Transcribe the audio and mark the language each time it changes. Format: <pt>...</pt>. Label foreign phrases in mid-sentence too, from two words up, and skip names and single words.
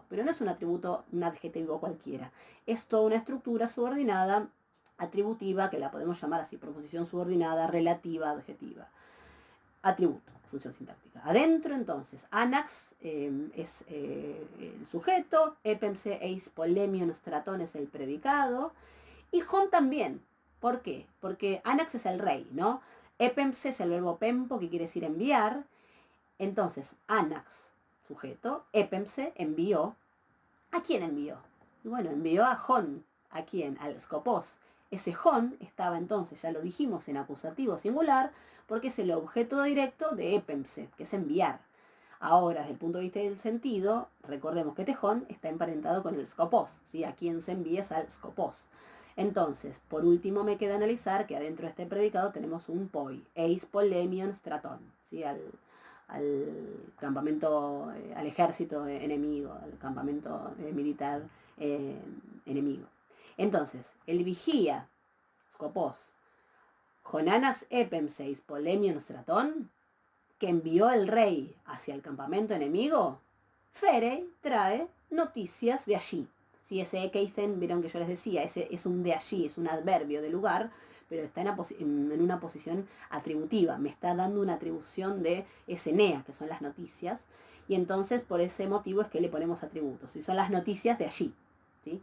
<es>Pero no es un atributo, un adjetivo cualquiera. Es toda una estructura subordinada, atributiva, que la podemos llamar así, proposición subordinada, relativa, adjetiva. Atributo, función sintáctica. Adentro entonces, anax es el sujeto,</es> <el>ἔπεμψε εἰς πολέμιον στρατόν</el> <es>es el predicado, y hon también. ¿Por qué? Porque anax es el rey, ¿no? Epemse es el verbo pempo, que quiere decir enviar. Entonces, anax, sujeto, epemse, envió. ¿A quién envió? Y bueno, envió a Jon. ¿A quién? Al Skopos. Ese Jon estaba entonces, ya lo dijimos, en acusativo singular, porque es el objeto directo de epemse, que es enviar. Ahora, desde el punto de vista del sentido, recordemos que Tejón está emparentado con el Skopos, ¿sí? A quien se envía es al Skopos. Entonces, por último me queda analizar que adentro de este predicado tenemos un poi,</es> <el>εἰς πολέμιον στρατόν,</el> <es>¿sí? Al campamento, al ejército enemigo, al campamento militar enemigo. Entonces, el vigía,</es> <el>Σκοπός, ὃν ἄναξ ἔπεμψε εἰς πολέμιον στρατόν,</el> <es>que envió el rey hacia el campamento enemigo, Fere trae noticias de allí. Si ese Ekeisen, vieron que yo les decía, ese es un de allí, es un adverbio de lugar, pero está en una posición atributiva, me está dando una atribución de ese nea, que son las noticias, y entonces por ese motivo es que le ponemos atributos, y son las noticias de allí, ¿sí?</es>